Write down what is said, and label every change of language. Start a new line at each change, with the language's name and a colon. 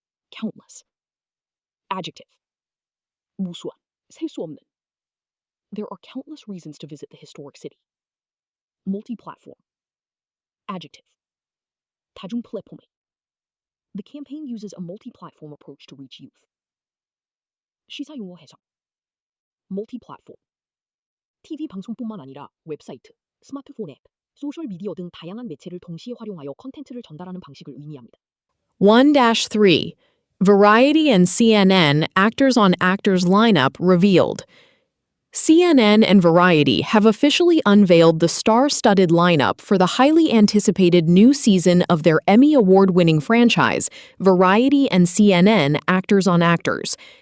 English: Countless. Adjective.
Korean: 무수한, 셀 수 없는.
English: There are countless reasons to visit the historic city. Multi-platform. Adjective.
Korean: 다중 플랫폼에.
English: The campaign uses a multi-platform approach to reach youth.
Korean: 시사 용어 해석. Multi-platform. TV 방송뿐만 아니라 웹사이트, 스마트폰 앱, 소셜 미디어 등 다양한 매체를 동시에 활용하여 컨텐츠를 전달하는 방식을 의미합니다. 1-3.
English: Variety and CNN Actors on Actors lineup revealed. CNN and Variety have officially unveiled the star-studded lineup for the highly anticipated new season of their Emmy Award-winning franchise, Variety and CNN Actors on Actors.